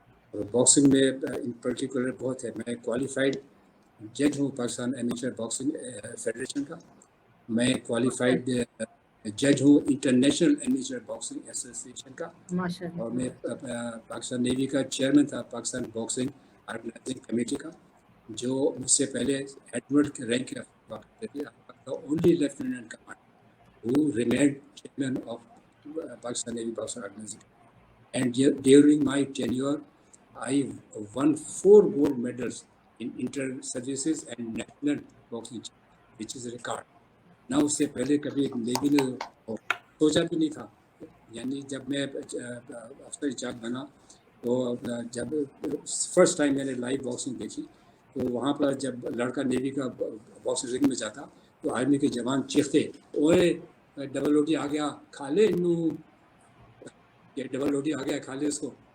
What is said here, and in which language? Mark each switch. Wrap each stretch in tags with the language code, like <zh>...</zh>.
<ur>اور باکسنگ میں in particular بہت ہے. میں کوالیفائڈ جج ہوں پاکستان ایمیچر باکسنگ فیڈریشن کا، میں کوالیفائڈ جج ہوں انٹرنیشنل امیچر باکسنگ ایسوسیشن کا, ماشاء اور اللہ. میں پاکستان نیوی کا چیئرمین تھا پاکستان باکسنگ آرگنائزنگ کمیٹی کا, جو مجھ سے پہلے ایڈورڈ کے رینک کے ہوا کرتے تھے.</ur> <en>Only lieutenant commander who remained chairman of Pakistan Navy Boxing Organization. And during my tenure, I won 4 gold medals in inter-services and national boxing, which is a record.</en> <ur>نہ اس سے پہلے کبھی نیوی نے سوچا بھی نہیں تھا. یعنی جب میں افسر انچارج بنا تو جب فرسٹ ٹائم میں نے لائیو باکسنگ دیکھی تو وہاں پر جب لڑکا نیوی کا باکسنگ رنگ میں جاتا تو آرمی کے جوان چیختے, اوے ڈبل اوٹی آ گیا کھا لے, یہ ڈبل روٹی آ گیا کھا لے اس کو.</ur>